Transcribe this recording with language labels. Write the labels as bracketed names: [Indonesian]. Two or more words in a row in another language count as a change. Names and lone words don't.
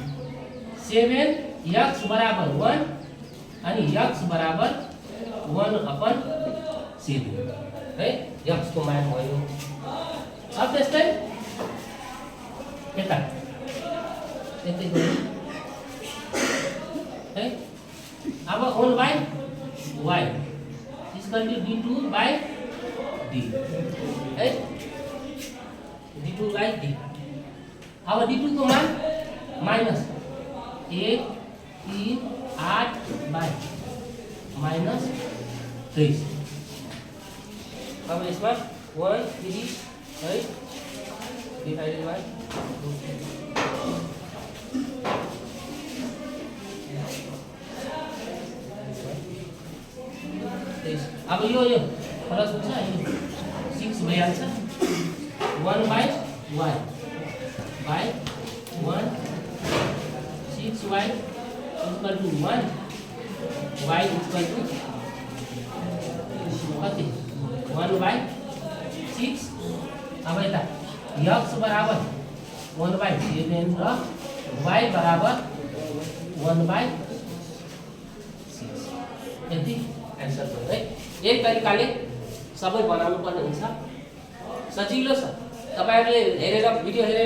[Nepali] 7x बराबर 1 अनि x बराबर 1/7 है x को मान भयो अब त्यस्तै यता यतै गयो है अब 1/y = d2/d है d2/d अब d2 को मान माइनस 1 3 8 बाई माइनस 23 अब इसमें 1 3 है [English] divided by [Nepali] अब यो प्लस हुन्छ यो 6 भइहाल्छ 1/y बाई 1 6y [English] equal to [Nepali] 1 y [English] equal to [Nepali] कति 1/6 अब यता x बराबर 1/7 र y बराबर 1/6 यति एन्सर भयो है एक तरिकाले सबै बनाउनु पर्ने हुन्छ सजिलो छ तपाईहरुले हेरेर भिडियो हेरेर